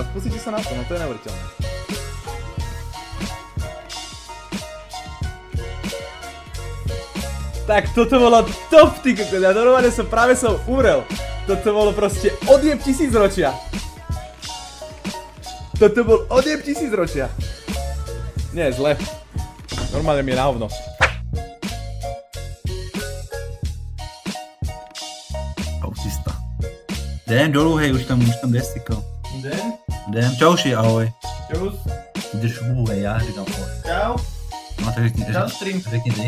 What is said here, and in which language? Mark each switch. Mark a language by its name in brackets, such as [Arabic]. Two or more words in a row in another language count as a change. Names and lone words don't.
[Slovak] Pozrite sa na to, no to je neuveriteľné. Tak toto bolo top, ty kokot, ja normálne práve som umrel. Toto bolo proste odjeb 1000 ročia. Toto bol odjeb 1000 ročia. Nie, zle. Normálne mi je na hovno. Autista. [Czech] Jdem dolů, hej, už tam destikl. Jdem, čauši, ahoj. Čus. Jdeš hubu, hej, já říkám ahoj. Čau. No tak řekni ty.